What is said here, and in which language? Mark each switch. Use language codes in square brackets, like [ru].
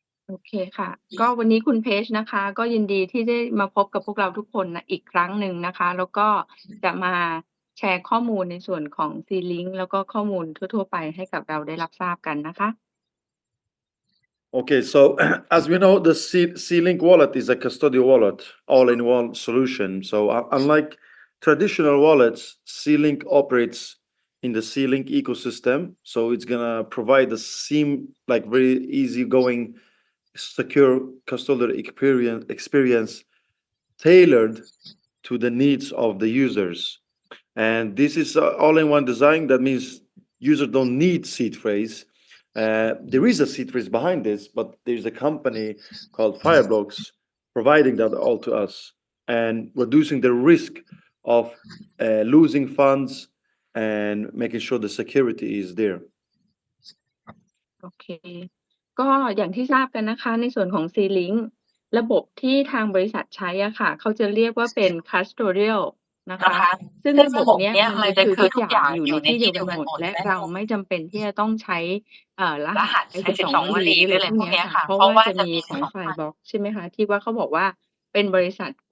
[th] โอเคค่ะ ก็วันนี้คุณเพชนะคะ ก็ยินดีที่ได้มาพบกับพวกเราทุกคนนะอีกครั้งหนึ่งนะคะ แล้วก็จะมาแชร์ข้อมูลในส่วนของ C-Link แล้วก็ข้อมูลทั่วๆไปให้กับเราได้รับทราบกันนะคะ [en] Okay, so as we know, the C-Link wallet is a custodial wallet, all-in-one solution. So unlike traditional wallets, C-Link operates in the C-Link ecosystem. So it's gonna provide the very easygoing, secure custodial experience tailored to the needs of the users. And this is all-in-one design. That means users don't need seed phrase. There is a seed phrase behind this, but there's a company called Fireblocks providing that all to us and reducing the risk of losing funds and making sure the security is there. [th] โอเค ก็อย่างที่ทราบกันนะคะ ในส่วนของ C-Link ระบบที่ทางบริษัทใช้อะค่ะ เขาจะเรียกว่าเป็น custodial นะคะ ซึ่งระบบเนี้ยมันจะคือทุกอย่างอยู่ในที่เดียวกันหมด และเราไม่จำเป็นที่จะต้องใช้รหัสไอ้12 วลีหรืออะไรพวกเนี้ยค่ะ เพราะว่าจะมีของ Fireblocks ใช่ไหมคะ ที่ว่าเขาบอกว่าเป็นบริษัท